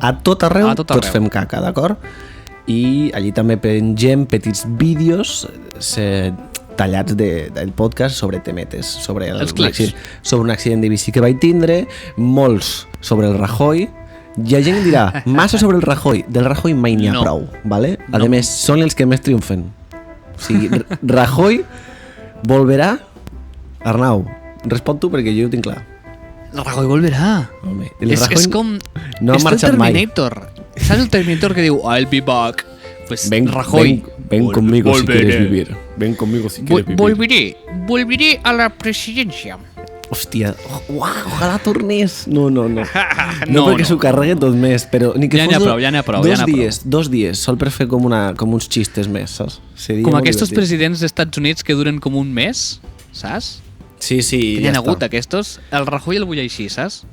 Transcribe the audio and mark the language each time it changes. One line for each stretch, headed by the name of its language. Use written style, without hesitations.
Catalan: A tot arreu, Tots Fem Caca, d'acord? I allí també pengem petits vídeos tallats del podcast sobre temetes, sobre un accident de bici que vaig tindre, molts sobre el Rajoy. Hi ha gent que dirà, massa sobre el Rajoy. Del Rajoy mai n'hi ha prou, ¿vale? A més, són els que més triomfen. O sigui, Rajoy volverà. Arnau, respon tu perquè jo ho tinc clar. El Rajoy volverà. Home, és com... No ha marxat mai.
Spanish: ¿Sabes
Catalan: el Terminator que diu
English: I'll be back? Pues Rajoy.
Spanish: Ven conmigo si quieres vivir. Ven conmigo si quieres vivir. Volveré a la presidencia.
Catalan: Hòstia, ojalà tornés. No, perquè s'ho carregui tot més, però ni que ja n'hi ha prou. Dos dies, sol per fer com uns xistes més, saps? Com aquests presidents dels Estats Units que duren com un mes, saps? Sí, ja n'hi ha hagut aquests. El Rajoy el vull així, saps?